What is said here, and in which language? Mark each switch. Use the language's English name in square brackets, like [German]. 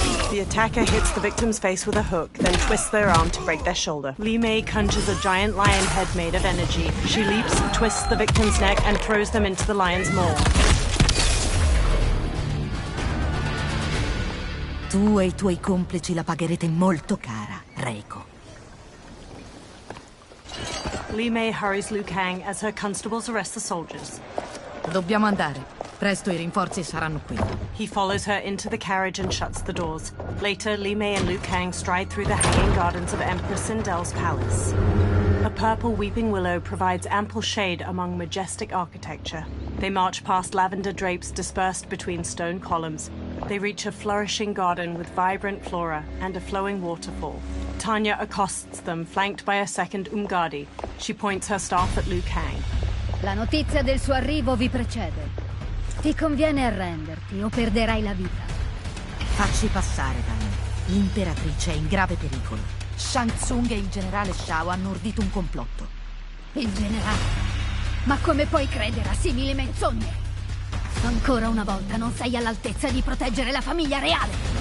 [English] The attacker hits the victim's face with a hook, then twists their arm to break their shoulder. Li Mei conjures a giant lion head made of energy. She leaps, twists the victim's neck, and throws them into the lion's maw. [Italian] Tu e i tuoi complici la pagherete molto cara, Reiko. [English] Li Mei hurries Liu Kang as her constables arrest the soldiers. [Italian] Dobbiamo andare. Presto i rinforzi saranno qui. [English] He follows her into the carriage and shuts the doors. Later, Li Mei and Liu Kang stride through the hanging gardens of Empress Sindel's palace. A purple weeping willow provides ample shade among majestic architecture. They march past lavender drapes dispersed between stone columns. They reach a flourishing garden with vibrant flora and a flowing waterfall. Tanya accosts them, flanked by a second Umgadi. She points her staff at Liu Kang. [Italian] La notizia del suo arrivo vi precede. Ti conviene arrenderti o perderai la vita. Facci passare, Tanya. L'imperatrice è in grave pericolo. Shang Tsung e il generale Shao hanno ordito un complotto. Il generale? Ma come puoi credere a simili menzogne? Ancora una volta non sei all'altezza di proteggere la famiglia reale.